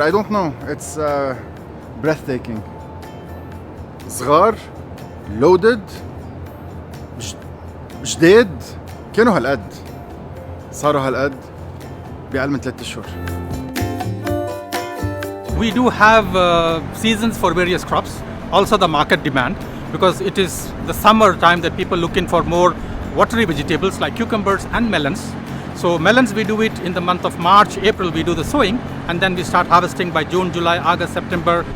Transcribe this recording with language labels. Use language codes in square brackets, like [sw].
[en] I don't know, it's breathtaking. [ar] صغار [en] loaded [ar] جداد كانوا هالقد صاروا هالقد بأقل من 3 أشهر. [en] We do have seasons for various crops, also the market demand, because it is the summer time that people looking for more watery vegetables like cucumbers and melons. So melons we do it in the month of March, April we do the sowing, and then we start harvesting by June, July, August, September.